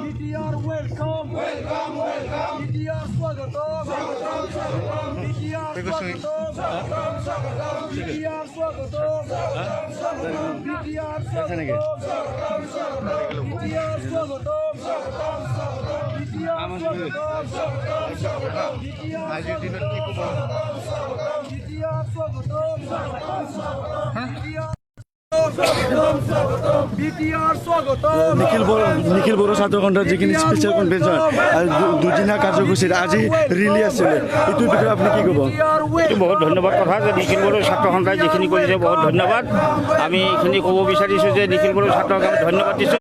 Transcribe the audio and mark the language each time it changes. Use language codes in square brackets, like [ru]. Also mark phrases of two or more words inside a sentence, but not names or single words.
[en] BTR welcome, welcome, welcome. [hi] BTR स्वागतम्, स्वागतम्, स्वागतम्. BTR स्वागतम्, स्वागतम्, स्वागतम्। BTR स्वागतम्, स्वागतम्, स्वागतम्. BTR स्वागतम्, स्वागतम्, स्वागतम्। BTR स्वागतम्, स्वागतम्, स्वागतम्. BTR स्वागतम्, स्वागतम्, स्वागतम्। BTR स्वागतम्, स्वागतम्, स्वागतम्. [as] নিখিল বড়ো ছাত্ৰ সন্থাৰ যিখিনি [en] special convention [as] দুদিনীয়া কাৰ্যসূচীত আজি ৰিলি আছিলে, এইটোৰ বিষয়ে আপুনি কি ক'ব? এইটো বহুত ধন্যবাদ কথা যে নিখিল বড়ো ছাত্ৰ সন্থাই যিখিনি কৰিছে বহুত ধন্যবাদ। আমি এইখিনি ক'ব বিচাৰিছোঁ যে নিখিল বড়ো ছাত্ৰ সন্থাক ধন্যবাদ দিছোঁ।